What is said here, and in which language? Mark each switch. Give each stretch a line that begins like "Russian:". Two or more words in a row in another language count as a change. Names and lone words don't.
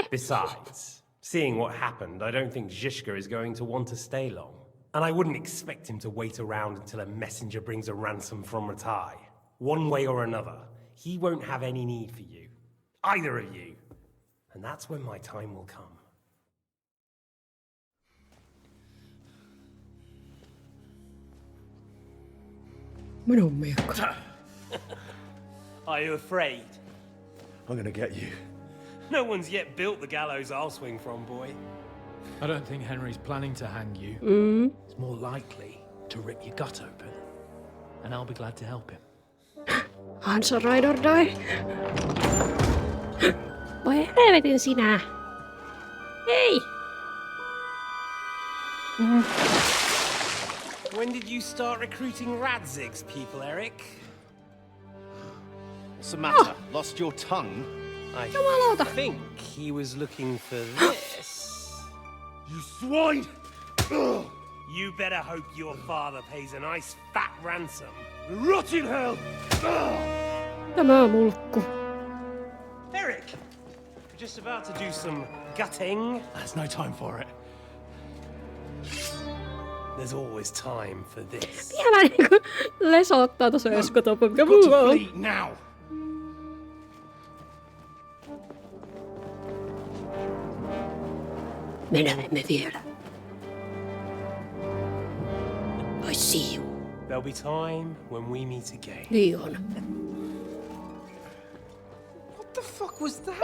English: Besides, seeing what happened, I don't think Zhishka is going to want to stay long. And I wouldn't expect him to wait around until a messenger brings a ransom from Ratai. One way or another, he won't have any need for you. Either of you. And that's when my time will come.
Finnish: Minun miekka.
English: Are you afraid? I'm gonna get you. No one's yet built the gallows I'll swing from, boy. I don't think Henry's planning to hang you. It's more likely to rip your gut open. And I'll be glad to help him. Hans on ride or die.
Finnish: Voi helvetin sinä. Hei!
English: When did you start recruiting Radzig's people, Eric? What's the matter? Lost your tongue? I think he was looking for this. You swine! You better hope your father pays a nice fat ransom. Rot in hell!
Finnish: Tämä on mulkku.
English: Eric! We're just about to do some gutting. There's no time for it. There's always time for this.
Finnish: Vielä niinku lesottaa tossa eskotoppa, mikä
English: Got to
Finnish: muu on.
English: flee now!
Finnish: Me näemme vielä.
English: I see you. There'll be time when we meet again.
Finnish: Niin on.
English: What the fuck was that?